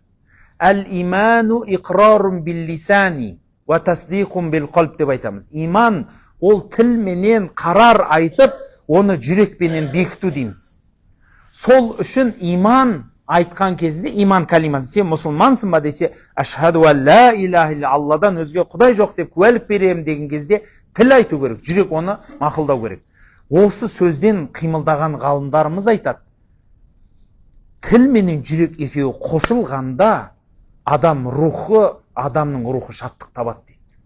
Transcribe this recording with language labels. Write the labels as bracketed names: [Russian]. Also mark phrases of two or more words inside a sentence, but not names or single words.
[Arabic] الإيمان إقرار باللسان وتصديق بالقلب [Kazakh] деп айтамыз. Иман ол тілменен қарар айтып, оны жүрекпенен бекіту дейміз. Сол үшін иман айтқан кезінде, иман калимасы, сен мұсылмансың ба десе, [Arabic] أشهد أن لا إله إلا, [Kazakh] Алладан өзге құдай жоқ деп куәлік беремін деген кезде тіл айту керек, жүрек оны мақұлдау керек. Осы сөзден қимылдаған ғалымдарымыз айтады, тіл менен жүрек екеуі қосылғанда адамның рухы шаттық табады дейді.